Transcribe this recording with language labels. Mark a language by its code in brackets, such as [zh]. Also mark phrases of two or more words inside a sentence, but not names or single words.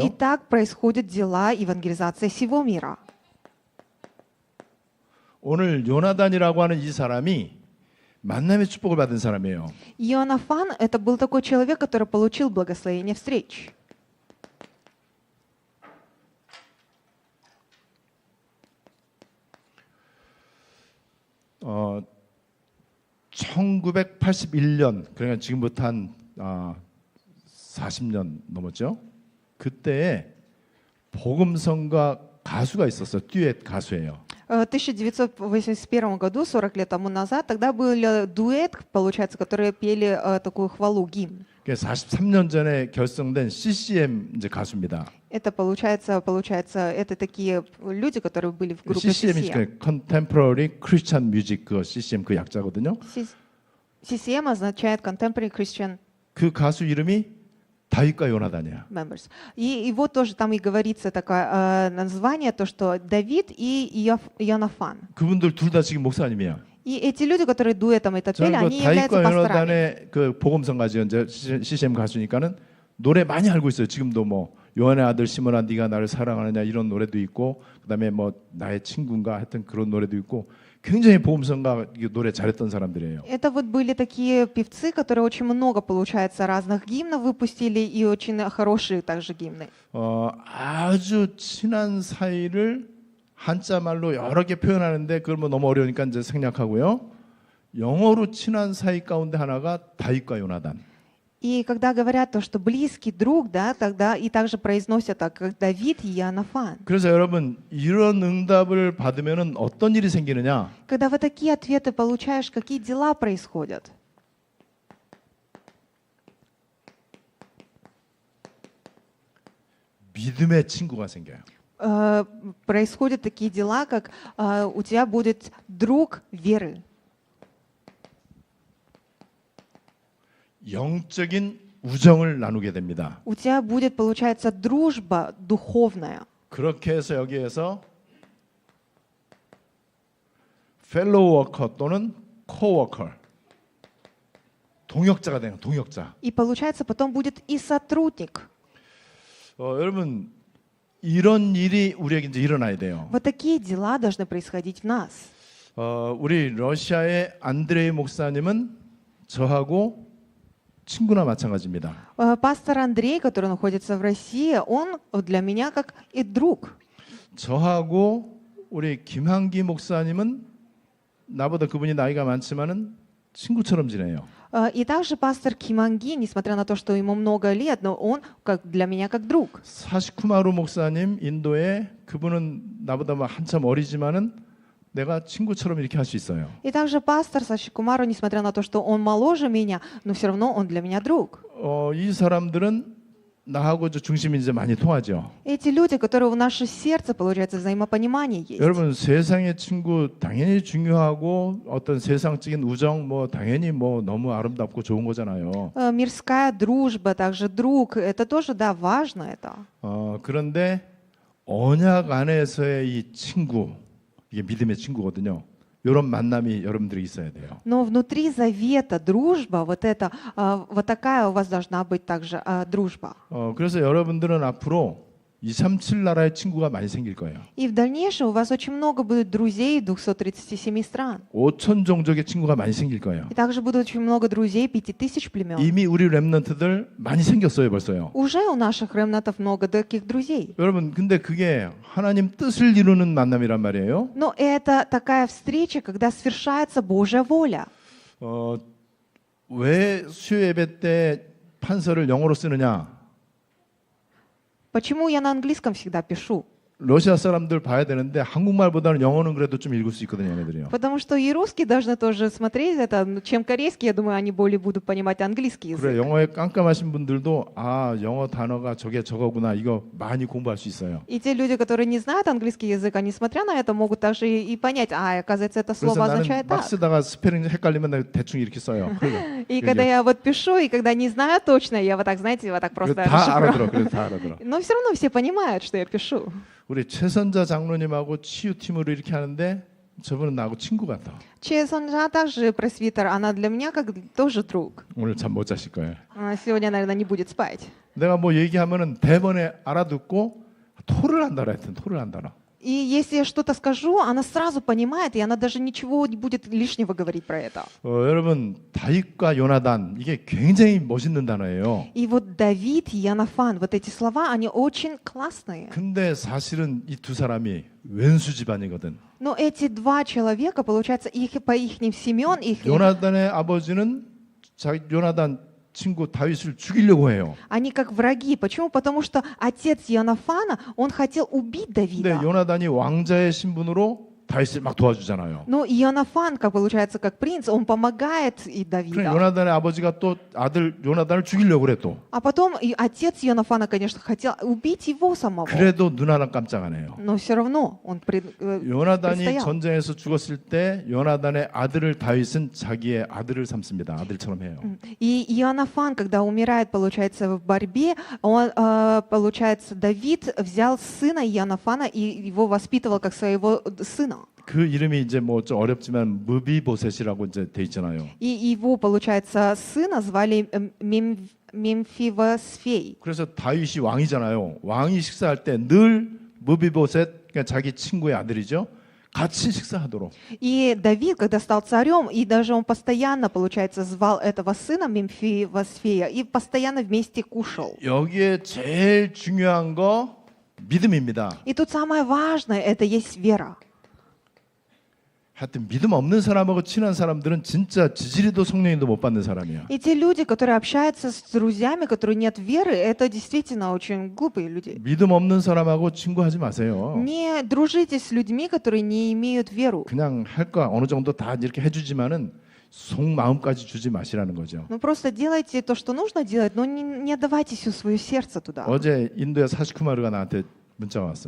[ru] И так происходят дела евангелизации всего мира. [ko] 오늘 요나단이라고 하는 이 사람이 만남의 축복을 받은 사람이에요. [ru] Иоаннафан – это был такой человек, который получил благословение встреч. [ko] 어, 1981년 그러니까 지금부터 한 40년 넘었죠. 그때에 복음성가 가수가 있었어요. 듀엣 가수예요. [ru] В 1981 году, 40 лет тому назад, тогда был дуэт, получается, которые пели такую хвалу, гимн. [ko] 43년 전에 결성된 CCM 이제 가수입니다. [ru] Это получается, это такие люди, которые были в группе [ko] CCM이 [ru] CCM. [en] Contemporary Christian Music [ko] 그 CCM 그 약자거든요. [ru] CCM означает [en] Contemporary Christian [ko] 그 가수 이름이 다윗과 요나단이야. [ru] members. И вот тоже там и говорится такое название, то, что Давид и Иоаннафан. [ko] 그분들 둘 다 지금 목사님이야. [ru] И эти люди, которые дуэтом это пели, [ko] 저는 그 [ru] они являются [ko] 다윗과 [ru] пасторами. [ko] 요나단의 그 복음성가죠. 이제 CCM 가수니까는 노래 많이 알고 있어요. 지금도 뭐 요한의 아들 시몬아 네가 나를 사랑하느냐 이런 노래도 있고 그다음에 뭐 나의 친구인가 하여튼 그런 노래도 있고 굉장히 복음성가 노래 잘했던 사람들이에요. [ru] Это вот были такие певцы, которые очень много, получается, разных гимнов выпустили и очень хорошие также гимны. [ko] 아주 친한 사이를 한자 말로 여러 개 표현하는데 그걸 뭐 너무 어려우니까 이제 생략하고요. 영어로 친한 사이 가운데 하나가 다윗과 요나단. [ru] И когда говорят то, что близкий друг, да, тогда и также произносят так, как Давид и Иоаннафан. [ko] 그래서 여러분 이런 응답을 받으면은 어떤 일이 생기느냐? [ru] Когда вы такие ответы получаешь, какие дела происходят? [ko] 믿음의 친구가 생겨요. [ru] Происходят такие дела, как у тебя будет друг веры. [ko] 영적인 우정을 나누게 됩니다. [ru] У тебя будет, получается, дружба духовная. [ko] 그렇게 해서 여기에서 [en] fellow worker [ko] 또는 co-worker 동역자가 되는 동역자. [ru] И получается, потом будет и сотрудник. [ko] 여러분 이런 일이 우리에게 이제 일어나야 돼요. [ru] Вот такие дела должны происходить в нас. [ko] 우리 러시아의 안드레이 목사님은 저하고 친구나 마찬가지입니다. [ru] Пастор Андрей, который находится в России, он для меня как и друг. [ko] 저하고 우리 김한기 목사님은 나보다 그분이 나이가 많지만은 친구처럼 지내요. [ru] И также пастор Киманги, несмотря на то, что ему много лет, но он как для меня как друг. [ko] 사시쿠마루 목사님 인도에 그분은 나보다 한참 어리지만은 내가 친구처럼 이렇게 할 수 있어요. [ru] И также пастор Саши Кумару, несмотря на то, что он моложе меня, но все равно он для меня друг. [ko] 이 사람들은 나하고 중심이 이제 많이 통하죠. [ru] Эти люди, которые в наше сердце, получается, взаимопонимание есть. [ko] 여러분 세상의 친구 당연히 중요하고 어떤 세상적인 우정 뭐 당연히 뭐 너무 아름답고 좋은 거잖아요. [ru] Мирская дружба, также друг, это тоже, да, важно это. [ko] 그런데 언약 안에서의 이 친구 이게 믿음의 친구거든요. 이런 만남이 여러분들이 있어야 돼요. [ru] Но внутри завета дружба, вот такая у вас должна быть также дружба. [ko] 그래서 여러분들은 앞으로 237 나라의 친구가 많이 생길 거예요. [ru] И в дальнейшем у вас очень много будет друзей 237 стран. [ko] 5천 종족의 친구가 많이 생길 거예요. [ru] И также будет очень много друзей 5000 племен. [ko] 이미 우리 렘넌트들 많이 생겼어요, 벌써요. [ru] Уже у наших ремнатов много таких друзей. [ko] 여러분, 근데 그게 하나님 뜻을 이루는 만남이란 말이에요. [ru] Но это такая встреча, когда свершается Божья воля. [ko] 왜 수요 예배 때 판서를 영어로 쓰느냐? [ru] Почему я на английском всегда пишу? [ko] 러시아 사람들 봐야 되는데 한국말보다는 영어는 그래도 좀 읽을 수 있거든요, 얘네들이요. [ru] Потому что и русские должны тоже смотреть это, чем корейский, я думаю, они более будут понимать английский язык. [ko] 그래, 영어에 깜깜하신 분들도 영어 단어가 저게 저거구나 이거 많이 공부할 수 있어요. [ru] И те люди, которые не знают английский язык, они, смотря на это, могут также и понять, оказывается, это [ko] 그래서 [ru] слово [ko] 나는 [ru] означает [ko] 막 [ru] так. [ko] 쓰다가 스페링 헷갈리면 내가 대충 이렇게 써요. [ru] И когда я вот пишу, и когда не знаю точно, я вот так, знаете, вот так просто [ko] 다 [ru] расшифровываю. [ko] 알아들어, 그래서 다 알아들어. [ru] Но все равно все понимают, что я пишу. [ko] 우리 최선자 장로님하고 치유팀으로 이렇게 하는데 저분은 나하고 친구 같아. [ru] Чесонжа также пресвитер, она для меня как тоже друг. [ko] 오늘 잠 못 자실 거예요. [ru] Она сегодня, наверное, не будет спать. [ko] 내가 뭐 얘기하면은 대번에 알아듣고 토를 한다라 했던 토를 한다라. [ru] И если я что-то скажу, она сразу понимает, и она даже ничего не будет лишнего говорить про это. [ko] 여러분 다윗과 요나단 이게 굉장히 멋있는 단어예요. [ru] И вот Давид и Йонафан, вот эти слова, они очень классные. [ko] 근데 사실은 이 두 사람이 왼수 집안이거든. [ru] Но эти два человека, получается, по ихним семен, [ko] 요나단의 아버지는 요나단 친구 다윗을 죽이려고 해요. [ru] они как враги. Почему? Потому что отец Йонафана, он хотел убить [ko] 근데 [ru] Давида. [ko] 요나단이 왕자의 신분으로 다윗을 막 도와주잖아요. [ru] Но Йонафан, как получается, как принц, он помогает и [ko] 그럼 [ru] Давида. [ko] 요나단의 아버지가 또 아들 요나단을 죽이려고 그래 또. [ru] А потом и отец Йонафана, конечно, хотел убить его самого. [ko] 그래도 눈 하나 깜짝 안 해요. [ru] Но все равно он [ko] 요나단이 [ru] предстоял. [ko] 전쟁에서 죽었을 때 요나단의 아들을 다윗은 자기의 아들을 삼습니다. 아들처럼 해요. [ru] И Иоаннафан, когда умирает, получается, в борьбе, получается, Давид взял сына Иоаннафана и его воспитывал как своего сына. [ko] 그 이름이 이제 뭐 좀 어렵지만 무비보셋이라고 이제 돼 있잖아요. [ru] И его, получается, сына звали Мемфивосфей. [ko] 그래서 다윗이 왕이잖아요. 왕이 식사할 때 늘 무비보셋 그러니까 자기 친구의 아들이죠. 같이 식사하도록. [ru] И Давид, когда стал царем, и даже он постоянно, получается, звал этого сына Мемфивосфея и постоянно вместе кушал. [ko] 여기에 제일 중요한 거 믿음입니다. [ru] И тут самое важное, это есть вера. [ko] 하여튼 믿음 없는 사람하고 친한 사람들은 진짜 지지리도 성령님도 못 받는 사람이야. [ru] И те люди, которые общаются с друзьями, которые нет веры, это действительно очень глупые люди. [ko] 믿음 없는 사람하고 친구하지 마세요. [ru] Не дружите с людьми, которые не имеют веру. [ko] 그냥 할 거 어느 정도 다 이렇게 해주지만은 속마음까지 주지 마시라는 거죠. [ru] Ну просто делайте то, что нужно делать, но не отдавайте все свое сердце туда. [ko] 어제 인도의 사시쿠마르가 나한테 문자가 왔어요.